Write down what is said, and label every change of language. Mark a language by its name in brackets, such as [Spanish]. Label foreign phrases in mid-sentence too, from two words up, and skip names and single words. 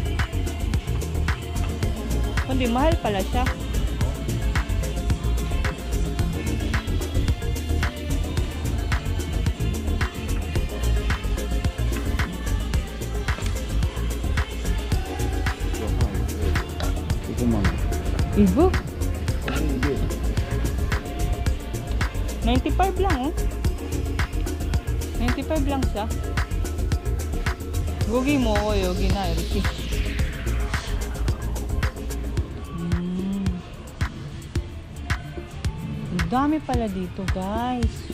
[Filipino] 근데 mahal pala siya. [Korean] 이거? [Filipino] 95 lang oh. 95 lang siya. [Korean] 여기 뭐 여기나 이렇게 [Filipino] ang dami pala dito guys.